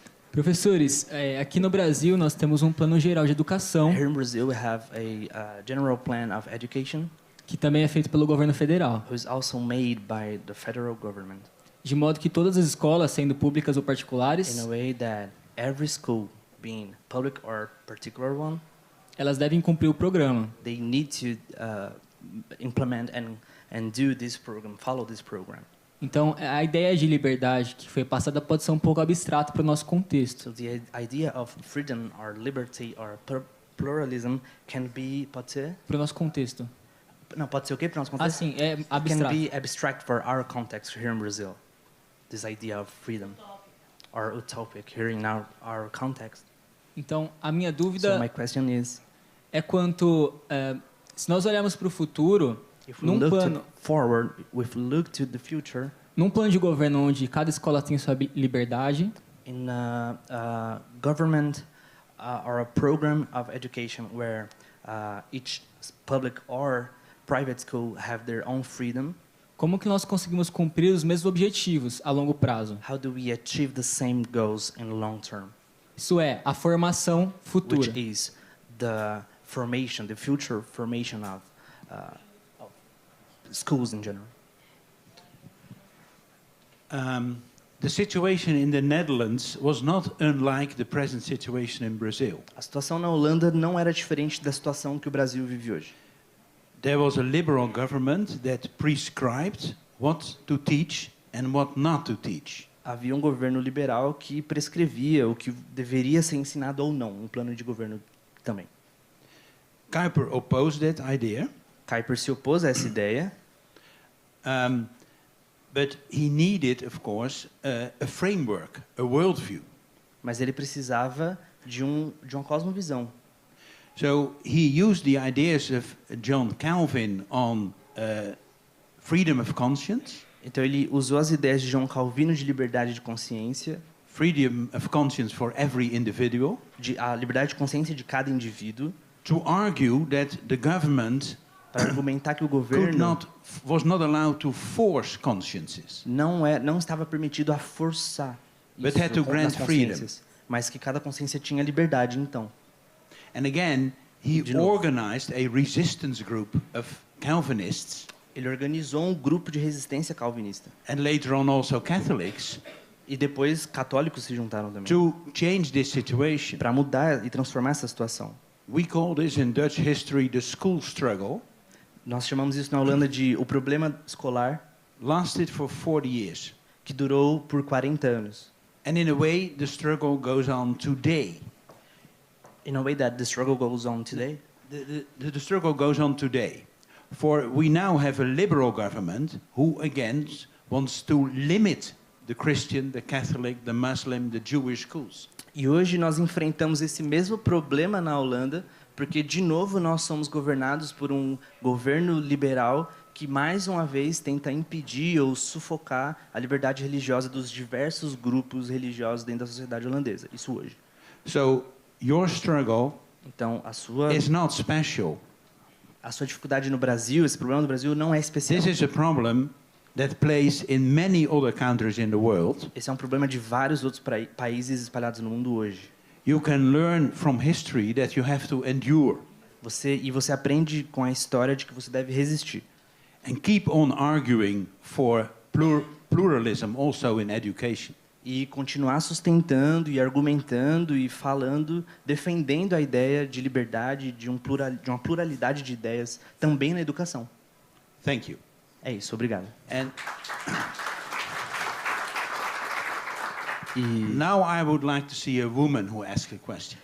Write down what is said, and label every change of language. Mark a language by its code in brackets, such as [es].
[pt] Professores, aqui no Brasil nós temos um plano geral de educação [en] Here in Brazil, we have a general plan of education, [pt] que também é feito pelo governo federal, [en] who is also made by the federal government, [pt] de modo que todas as escolas, sendo públicas ou [en] in [pt] particulares, [en] a way that every school, being public or particular one, [pt] elas devem cumprir o programa. [en] they need to implement and do this program, follow this program. [pt] Então, a ideia de liberdade que foi passada pode ser um pouco abstrata para o nosso contexto. [en] So the idea of freedom or liberty or pluralism can be, [pt] pode ser? Para o nosso contexto. Não, pode ser o quê para nós contexto? Assim, é [en] It can [pt] abstrato. [en] be abstract for our context here in Brazil. This idea of freedom or utopic here in our context. [pt] Então, a minha [en] So [pt] dúvida [en] my question is, [pt] é quanto, se nós olharmos para o futuro, [en] if we [pt] num [en] look [pt] plano, [en] forward, if we look to the future, [pt] num plano de governo onde cada escola tem sua liberdade, [en] in a government or a program of education where each public or private school have their own freedom, [pt] como que nós conseguimos cumprir os mesmos objetivos a longo prazo? [en] how do we achieve the same goals in long term? [pt] Isso é, a formação futura. [en] Which is the formation, the future formation of schools in general. the situation in the Netherlands was not unlike the present situation in Brazil. [pt] A situação na Holanda não era diferente da situação que o Brasil vive hoje. [en] There was a liberal government that prescribed what to teach and what not to teach. [pt] Havia um governo liberal que prescrevia o que deveria ser ensinado ou não, um plano de governo também. [en] Kuyper opposed that idea. [pt] Kuyper se opôs a essa ideia. [en] But he needed, of course, a framework, a worldview. [pt] Mas ele precisava de uma cosmovisão. [en] So he used the ideas of John Calvin on freedom of conscience. [pt] Então ele usou as ideias de João Calvino de liberdade de consciência. [en] Freedom of conscience for every individual. [pt] A liberdade de consciência de cada indivíduo. [en] To argue that the government [pt] para argumentar que o governo [en] was not allowed to force consciences. [pt] Não estava permitido a forçar [en] but had to grant freedom. [pt] Mas que cada consciência tinha liberdade, então. [en] And again, he organized a resistance group of Calvinists. [pt] Ele organizou um grupo de resistência calvinista. [en] And later on also Catholics. [pt] E depois católicos se juntaram também. [en] To change this situation. [pt] Para mudar e transformar essa situação. [en] We call this in Dutch history the school struggle. [pt] Nós chamamos isso na Holanda de o problema escolar. [en] Lasted for 40 years. [pt] Que durou por 40 anos. [en] And in a way, the struggle goes on today. In a way that the struggle goes on today. The struggle goes on today. For we now have a liberal government who again wants to limit the Christian, the Catholic, the Muslim, the Jewish schools. [pt] E hoje nós enfrentamos esse mesmo problema na Holanda, porque de novo nós somos governados por um governo liberal que mais uma vez tenta impedir ou sufocar a liberdade religiosa dos diversos grupos religiosos dentro da sociedade holandesa. Isso hoje. [en] So your struggle [pt] então a sua [en] is not special. [pt] A sua dificuldade no Brasil, esse problema no Brasil não é especial. [en] This is a problem that plays in many other countries in the world. [pt] Esse é um problema de vários outros países espalhados no mundo hoje. [en] You can learn from history that you have to endure. [pt] Você aprende com a história de que você deve resistir. [en] And keep on arguing for pluralism also in education. [pt] E continuar sustentando e argumentando e falando, defendendo a ideia de liberdade, de uma pluralidade de ideias também na educação. [en] Thank you. [pt] É isso, obrigado. [en] And now I would like to see a woman who asks a question.